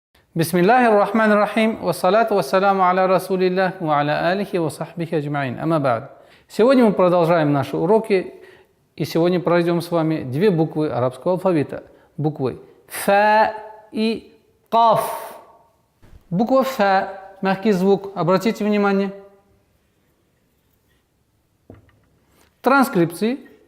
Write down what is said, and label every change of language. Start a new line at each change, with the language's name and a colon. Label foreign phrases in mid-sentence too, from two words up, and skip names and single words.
Arabic: بسم الله الرحمن الرحيم، والصلاة والسلام على رسول الله، وعلى آله وصحبه أجمعين. أما بعد.
Russian: Сегодня мы продолжаем наши уроки, и сегодня пройдем с вами две буквы арабского алфавита. Буквы фа и каф. Буква фа, мягкий звук, обратите внимание. Транскрипции.